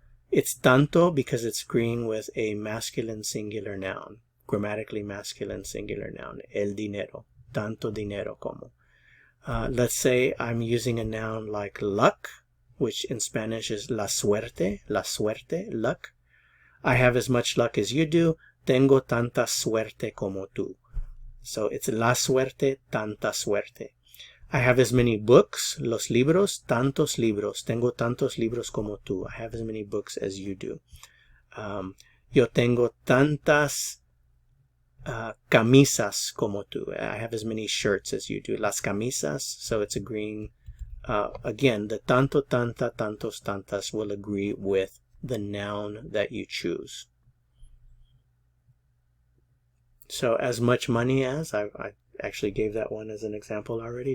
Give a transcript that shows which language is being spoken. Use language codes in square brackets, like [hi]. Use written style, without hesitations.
[en] It's tanto because it's agreeing with a masculine singular noun, grammatically masculine singular noun, el dinero, [es] tanto dinero como. [en] Let's say I'm using a noun like luck, which in Spanish is la suerte, luck. I have as much luck as you do. [es] Tengo tanta suerte como tú. [en] So it's la suerte, tanta suerte. I have as many books, los libros, tantos libros. [es] Tengo tantos libros como tú. [en] I have as many books as you do. [es] Yo tengo tantas camisas como tú. [en] I have as many shirts as you do. Las camisas, so it's a green. Again, the tanto, tanta, tantos, tantas will agree with the noun that you choose. So as much money as, I actually gave that one as an example already.